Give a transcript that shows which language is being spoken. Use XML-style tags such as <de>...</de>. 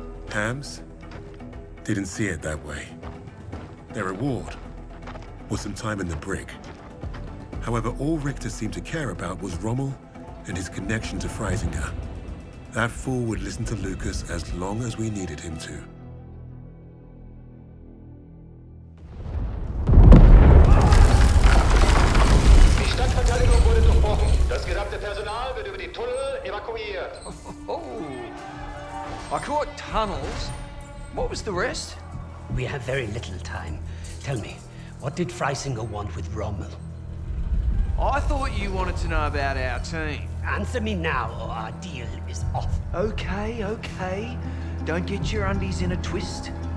<en>Hams didn't see it that way. Their reward was some time in the brig. However, all Richter seemed to care about was Rommel and his connection to Freisinger. That fool would listen to Lucas as long as we needed him to.</en> <de>Die Stadtverteidigung wurde durchbrochen. Das gesamte Personal wird über die Tunnel evakuiert.</de> <en>Oh, I caught tunnels. What was the rest? We have very little time. Tell me, what did Freisinger want with Rommel? I thought you wanted to know about our team. Answer me now, or our deal is off. Okay. Don't get your undies in a twist.</en>